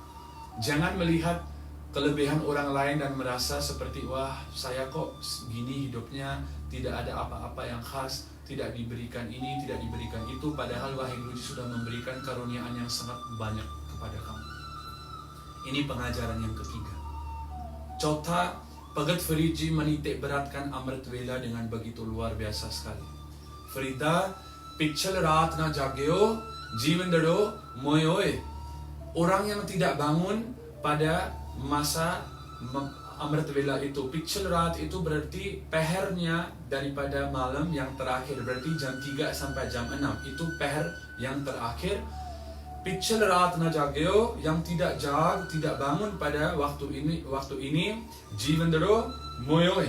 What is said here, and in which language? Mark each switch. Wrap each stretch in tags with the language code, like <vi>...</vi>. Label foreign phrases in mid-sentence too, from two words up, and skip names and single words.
<id>Jangan melihat kelebihan orang lain dan merasa seperti, wah saya kok gini hidupnya, tidak ada apa-apa yang khas, tidak diberikan ini, tidak diberikan itu, padahal Waheguru sudah memberikan karuniaan yang sangat banyak kepada kamu. Ini pengajaran yang ketiga. Chauथा, Bhagat Fariji menitik beratkan Amrit Vela dengan begitu luar biasa sekali. Frida,</id> <pa>ਪਿਛਲ ਰਾਤਿ ਨ ਜਾਗਿਓਹਿ ਜੀਵਦੜੋ ਮੁਇਓਹਿ.</pa> <id>Orang yang tidak bangun pada masa Amrit Vela itu,</id> <pa>ਪਿਛਲ ਰਾਤਿ</pa> <id>itu berarti pehernya daripada malam yang terakhir, berarti jam 3 sampai jam 6 itu peher yang terakhir.</id> <pa>ਪਿਛਲ ਰਾਤਿ ਨ ਜਾਗਿਓਹਿ,</pa> <id>yang tidak bangun pada waktu ini,</id> <pa>ਜੀਵਦੜੋ ਮੁਇਓਹਿ.</pa>